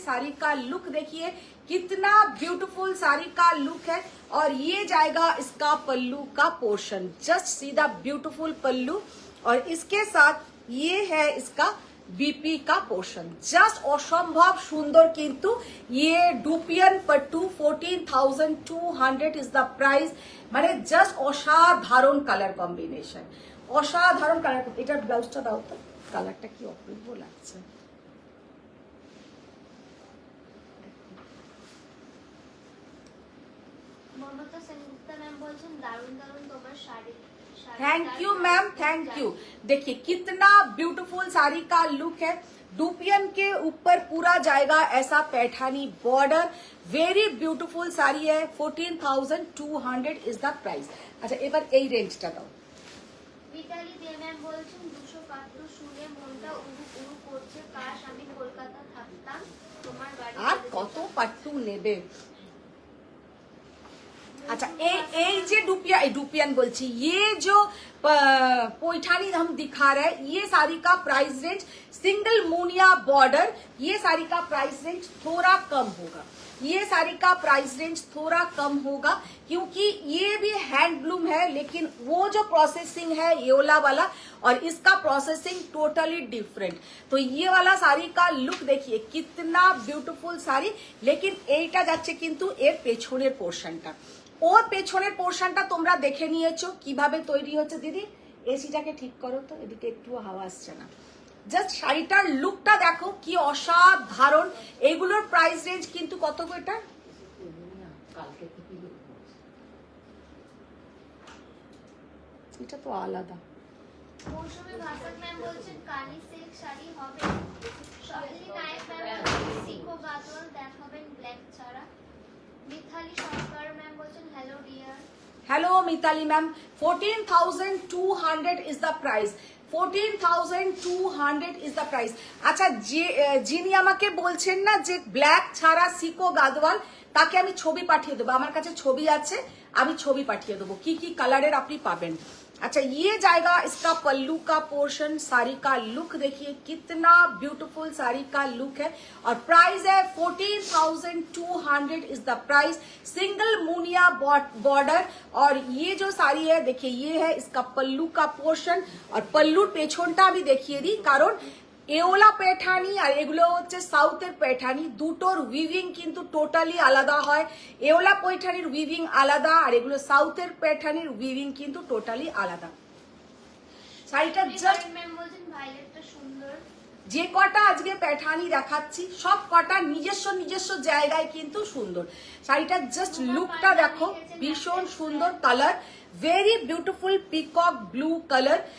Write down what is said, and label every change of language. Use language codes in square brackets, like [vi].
[hi] साड़ी का लुक देखिए कितना ब्यूटीफुल साड़ी का लुक है, और ये जाएगा इसका पल्लू का portion, just see the beautiful पल्लू, और इसके साथ ये है इसका बीपी का पोर्शन, जस्ट असंभव सुंदर। किंतु ये dupion pattu 14,200 is the price, [bn] মানে জাস্ট অসাধারণ কালার [hi] কম্বিনেশন, অসাধারণ কালার। [bn] এটার ব্লাউজটা দাও তো, কালারটা কি অপূর্ব লাগছে। মমতা সেনগুপ্তা ম্যাম বলছেন দারুণ দারুণ তোমার sari. [en] Thank you ma'am, thank you. [hi] देखिए कितना ब्यूटीफुल साड़ी का लुक है। डुपियन के ऊपर पूरा जाएगा ऐसा Paithani border, very beautiful sari है। [en] 14,200 is the price. [bn] अच्छा এবার এই রেঞ্জটা দাও। মিতালি দে ম্যাম বলছেন 200 পাত্র শুনে মনটা উড়ু উড়ু করছে, কাশ আমি কলকাতা থাকতাম তোমার বাড়ি। আর কত পাট্টু নেবে? [hi] अच्छा [bn] এই যে [hi] डुपियन बोलची, ये जो पैठानी हम दिखा रहे हैं, ये साड़ी का price range single Moniya border, ये साड़ी का प्राइस रेंज थोड़ा कम होगा। ये साड़ी का प्राइस रेंज थोड़ा कम होगा क्योंकि ये भी हैंडलूम है, लेकिन वो जो प्रोसेसिंग है येला वाला और इसका प्रोसेसिंग टोटली डिफरेंट। तो ये वाला साड़ी का लुक देखिए कितना ब्यूटीफुल साड़ी, लेकिन [bn] এইটা যাচ্ছে কিন্তু এর পেছনের পোরশনটা। ওর পেছনের পোরশনটা তোমরা দেখে নিয়েছো কিভাবে তৈরি হচ্ছে। দিদি এসিটাকে ঠিক করো তো, এদিকে একটু হাওয়া আসছে না। জাস্ট শাড়িটার লুকটা দেখো কি অসাধারণ। এগুলোর প্রাইস রেঞ্জ কিন্তু কত গো এটা? এটা তো আলাদা। মৌসুমী ভাসাক ম্যাম বলছেন কানি সিল্ক শাড়ি হবে। শৈলী নায়ক ম্যাম বলছেন সিকো গাদওয়াল দেখাবেন ব্ল্যাক ছাড়া। মিথালি সরকার ম্যাম বলছেন hello dear. [en] Hello Mitali ma'am, 14,200 is the price. 14,200 is the price. [bn] আচ্ছা যিনি আমাকে বলছেন না যে ব্ল্যাক ছাড়া সিকো গাদওয়াল, তাকে আমি ছবি পাঠিয়ে দেবো। আমার কাছে ছবি আছে, আমি ছবি পাঠিয়ে দেবো কি কি কালারের আপনি পাবেন। [hi] अच्छा ये जाएगा इसका पल्लू का पोर्शन। साड़ी का लुक देखिए कितना ब्यूटीफुल साड़ी का लुक है और प्राइस है [en] 14,200 is the price. [hi] Single Muniya border और ये जो साड़ी है देखिए ये है इसका पल्लू का पोर्शन और पल्लू पेछनटा [bn] আমি দেখিয়ে দিই, কারণ এওলা পেঠানি আর এগুলো হচ্ছে সাউথের পেঠানি, দুটোর উইভিং কিন্তু টোটালি আলাদা হয়। এওলা পেঠানির উইভিং আলাদা আর এগুলো সাউথের পেঠানির উইভিং কিন্তু টোটালি আলাদা। শাড়িটা জাস্ট ম্যাম বলছেন ভাইলেটটা সুন্দর। যে কটা আজকে পেঠানি দেখাচ্ছি সব কটা নিজস্ব নিজস্ব জায়গায় কিন্তু সুন্দর। শাড়িটা জাস্ট লুকটা দেখো, ভীষণ সুন্দর colour, [en] very beautiful peacock blue color.